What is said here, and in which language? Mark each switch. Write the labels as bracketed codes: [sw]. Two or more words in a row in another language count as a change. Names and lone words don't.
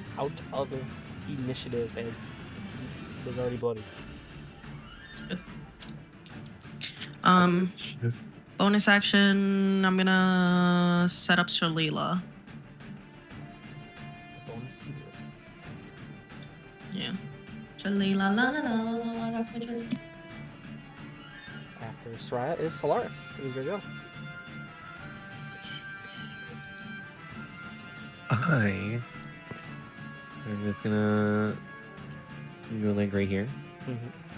[en] him out of initiative as he was already bloody. Good. Bonus action, I'm gonna set up Shalila. The bonus heal. Yeah. Shalila, la la la, that's my turn. After Soraya is Solaris. It is your go. I'm just gonna go like right here. Mm-hmm.